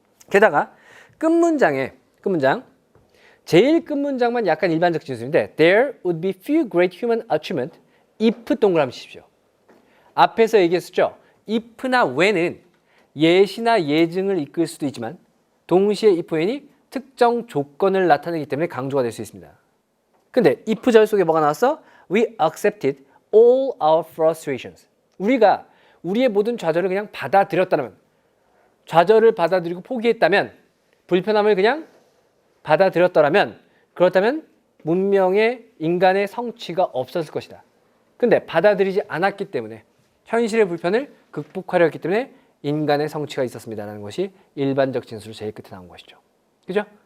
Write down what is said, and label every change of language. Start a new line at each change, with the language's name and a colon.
Korean: 게다가 끝문장 제일 끝문장만 약간 일반적 진술인데
English: There would be few great human achievement if
Korean: 동그라미 치십시오. 앞에서 얘기했었죠. if나 when은 예시나 예증을 이끌 수도 있지만 동시에 if when이 특정 조건을 나타내기 때문에 강조가 될 수 있습니다. 근데 if 절 속에 뭐가 나왔어?
English: We accepted all our frustrations.
Korean: 우리가 우리의 모든 좌절을 그냥 받아들였다면, 좌절을 받아들이고 포기했다면, 불편함을 그냥 받아들였더라면, 그렇다면 문명의 인간의 성취가 없었을 것이다. 근데 받아들이지 않았기 때문에 현실의 불편을 극복하려 했기 때문에 인간의 성취가 있었습니다라는 것이 일반적 진술로 제일 끝에 나온 것이죠. 그죠?